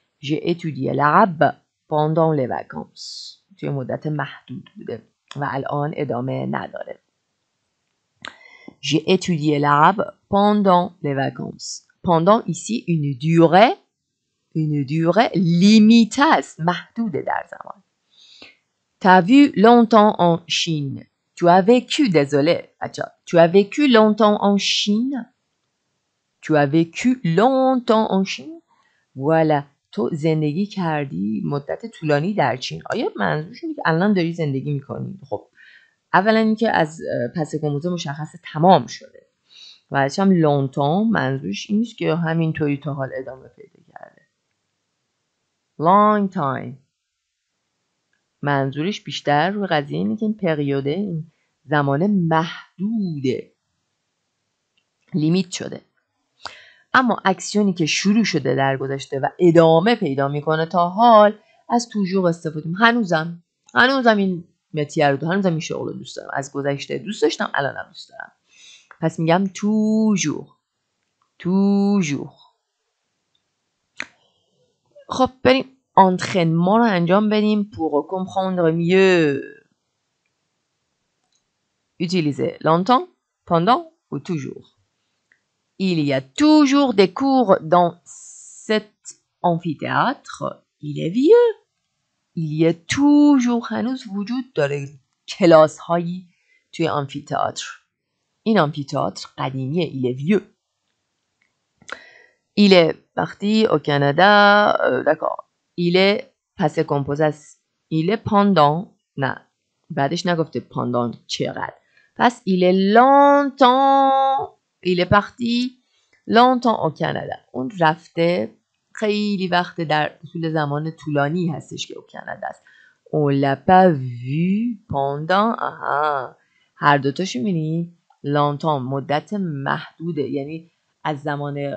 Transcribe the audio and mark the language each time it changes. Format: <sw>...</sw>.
<fr>J'ai étudié l'arabe pendant les vacances.</fr> <fa>توی مدت محدود بوده و الان ادامه نداره.</fa> <fr>J'ai étudié l'arabe pendant les vacances. Pendant ici une durée limitée است.</fr> <fa>محدوده در زمان.</fa> <fr>T'as vu longtemps en Chine. Tu as vécu, désolé. Tu as vécu longtemps en Chine. Tu as vécu longtemps en Chine. Voilà.</fr> <fa>تو زندگی کردی مدت طولانی در چین. آیا منظورش اینه که الان داری زندگی میکنی؟ خب اولا اینکه از پس کمپوزه مشخص تمام شده و هم longtemps منظورش این نیست که همینطوری تا حال ادامه پیدا کرده. long time منظورش بیشتر روی قضیه اینه که این پریوده این زمان محدوده لیمیت شده. اما اکسیونی که شروع شده در گذشته و ادامه پیدا میکنه تا حال از توجور استفاده کنیم. هنوزم این متیه رو هنوزم این شغل رو دوست دارم. از گذشته دوست داشتم الانم دوست دارم. پس میگم toujours. خب بریم entraînement رو انجام بدیم</fa> <fr>pour comprendre mieux. Utilisez longtemps, pendant ou toujours. Il y a toujours des cours dans cette amphithéâtre il est vieux il y a toujours</fr> <fa>هنوز وجود داره کلاس هایی توی آمفی‌تئاتر این آمفی‌تئاتر قدیمیه</fa> <fr>il est vieux il est parti au Canada d'accord il est passé composé است il est pendant</fr> <fa>نه بعدش نگفته</fa> <fr>pendant</fr> <fa>چقدر پس</fa> <fr>il est longtemps il est parti longtemps au Canada</fr> <fa>اون رفته خیلی وقت در طول زمان طولانی هستش که او کانادا است</fa> <fr>on l'a pas vu pendant</fr> <fa>هر دوتاشو می‌بینی</fa> <fr>longtemps</fr> <fa>مدت محدوده یعنی از زمان</fa>